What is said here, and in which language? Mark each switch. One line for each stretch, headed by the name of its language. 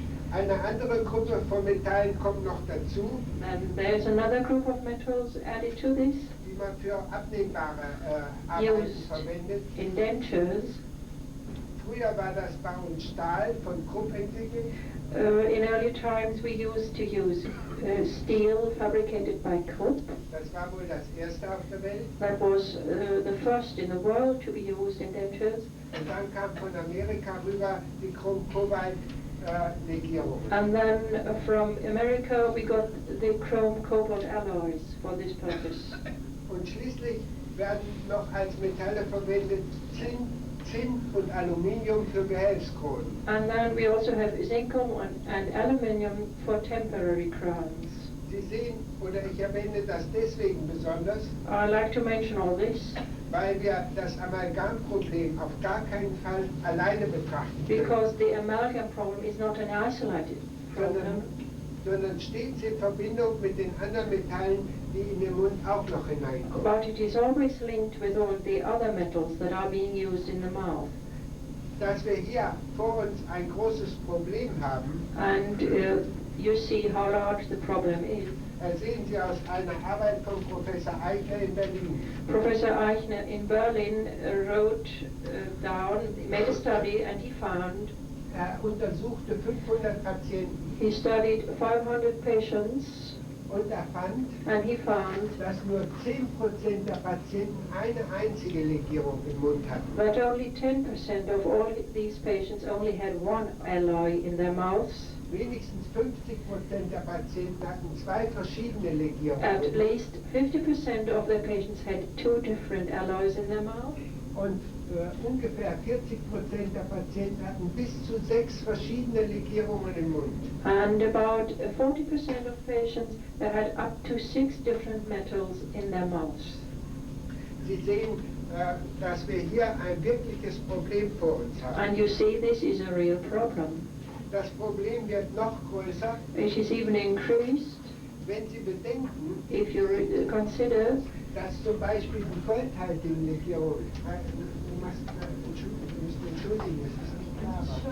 German: Eine andere Gruppe von Metallen kommt noch dazu,
English: And there's another group of metals added to this,
German: die man für abnehmbare Arbeiten
English: used
German: verwendet.
English: in dentures.
German: Früher war das bei uns Stahl von Krupp entwickelt.
English: In early times we used to use steel fabricated by Krupp.
German: Das war wohl das erste auf der Welt.
English: That was the first in the world to be used in dentures.
German: Und dann kam von Amerika rüber die Chrom-Cobalt-Legierung.
English: And then from America we got the chrome cobalt alloys for this purpose.
German: Und schließlich werden noch als Metalle verwendet Zinn und Aluminium für Behelfskronen.
English: And then we also have zinc and aluminium for temporary crowns.
German: Sie sehen, oder ich erwähne das deswegen besonders,
English: I like to mention all this
German: weil wir das Amalgamproblem auf gar keinen Fall alleine betrachten können,
English: because the amalgam problem is not an isolated problem,
German: sondern stets in Verbindung mit den anderen Metallen, die in den Mund auch noch hineinkommen.
English: but it is always linked with all the other metals that are being used in the mouth.
German: Dass wir hier vor uns ein großes Problem haben,
English: And you see how large the problem is.
German: sehen Sie aus einer Arbeit von Professor Eichner in Berlin.
English: Professor Eichner in Berlin wrote down, made a study, and he found,
German: Untersuchte 500 Patienten
English: he studied 500 patients,
German: und fand,
English: and he found
German: dass nur 10% der Patienten eine einzige Legierung im Mund hatten.
English: that only 10% of all these patients only had one alloy in their mouths.
German: Wenigstens 50% der Patienten hatten zwei verschiedene Legierungen.
English: At least 50% of their patients had two different alloys in their mouth.
German: Und ungefähr 40% der Patienten hatten bis zu 6 verschiedene Legierungen im Mund.
English: And about 40% of patients that had up to 6 different metals in their mouths.
German: Sie sehen, dass wir hier ein wirkliches Problem vor uns haben.
English: And you see, this is a real problem.
German: Das Problem wird noch größer,
English: It is even increased
German: wenn Sie bedenken,
English: if you consider
German: dass zum Beispiel die goldhaltigen Legierungen, Sie müssen entschuldigen, es ist nicht klar.